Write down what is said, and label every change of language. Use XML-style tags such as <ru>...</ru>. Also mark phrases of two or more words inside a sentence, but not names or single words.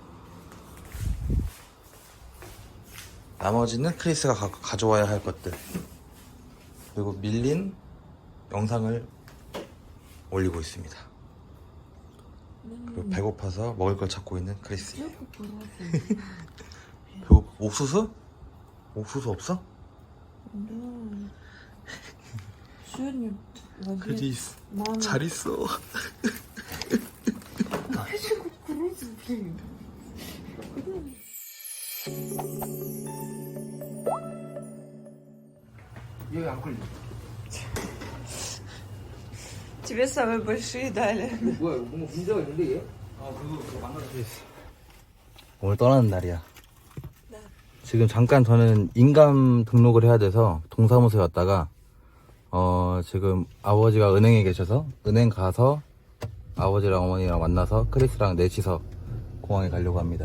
<ko>나머지는 크리스가 가져와야 할 것들. 그리고 밀린 영상을 올리고 있습니다. 그리고 배고파서 먹을 걸 찾고 있는 크리스예요. 옥수수? 옥수수 없어?</ko> <ru>Сегодня в обед 크리스 мама...</ru> <ko>잘 있어.</ko> <ru>Хочу кукурузу, блин.</ru> <ko>여기 안 걸려.</ko> <ru>Тебе самые большие дали.</ru> <ko>뭐야 이거 뭔가 문제가 있는데 얘? 그거 망가져 있어. 오늘 떠나는 날이야. 지금 잠깐 저는 인감 등록을 해야 돼서 동사무소에 왔다가 지금 아버지가 은행에 계셔서 은행 가서 아버지랑 어머니랑 만나서 크리스랑 넷이서 공항에 가려고 합니다.</ko>